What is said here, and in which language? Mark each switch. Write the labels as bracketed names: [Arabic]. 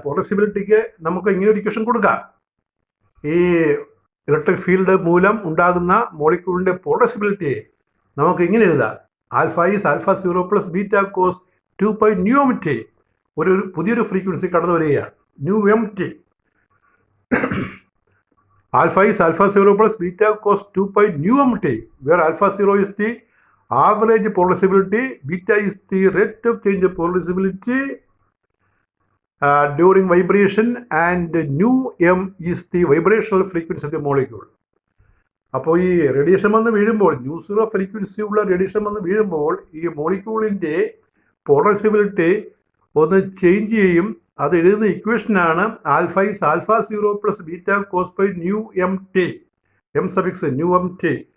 [Malayalam] പോളറൈസബിലിറ്റിക്ക് നമുക്ക് ഇങ്ങനെ ഒരു ഇക്വേഷൻ കൊടുക്കാം. ഈ ഇലക്ട്രിക് ഫീൽഡ് മൂലം ഉണ്ടാകുന്ന മോളിക്യൂളിൻ്റെ പോളറൈസബിലിറ്റിയെ നമുക്ക് ഇങ്ങനെ എഴുതാം. [English] Alpha is alpha 0 plus beta cos 2π nu m t. [Malayalam] ഒരു പുതിയൊരു ഫ്രീക്വൻസി കടന്നു വരികയാണ്, new M T. [English] Alpha is alpha 0 plus beta cos 2π nu m t, where alpha 0 is the average polarizability, beta is the rate of change of polarizability during vibration, and nu m is the vibrational frequency of the molecule. [Malayalam] അപ്പോൾ ഈ radiation വന്ന് വീഴുമ്പോൾ, nu zero frequency ഉള്ള radiation വന്ന് വീഴുമ്പോൾ ഈ മോളിക്യൂളിൻ്റെ polarisability ഒന്ന് change ചെയ്യും. അത് എഴുതുന്ന ഇക്വേഷനാണ് [English] alpha is alpha 0 plus beta cos pi nu m t, [Malayalam] M suffix new M T.